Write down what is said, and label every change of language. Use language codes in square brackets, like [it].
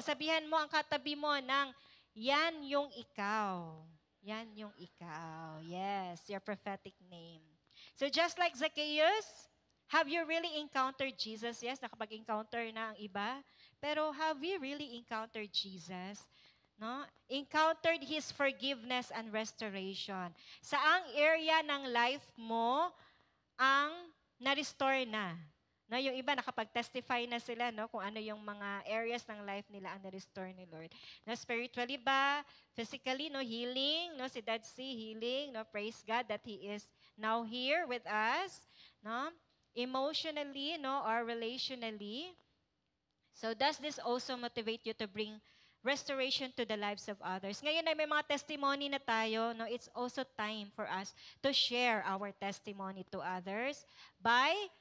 [tl] Sabihan mo ang katabi mo ng, yan yung ikaw. Yan yung ikaw. [en] Yes, your prophetic name. So just like Zacchaeus, have you really encountered Jesus? [tl] Yes, nakapag-encounter na ang iba. [en] Pero have you really encountered Jesus? No? Encountered His forgiveness and restoration. [tl] Saang area ng life mo ang na-restore na? No, yung iba nakapag-testify na sila, no, kung ano yung mga areas ng life nila ang na-restore ni Lord. No, spiritually ba? [en] Physically, no, healing, no, si Dad C, healing, no, praise God that He is now here with us, no? Emotionally, no, or relationally. So does this also motivate you to bring restoration to the lives of others? [tl] Ngayon ay may mga testimony na tayo, no? [en] It's also time for us to share our testimony to others by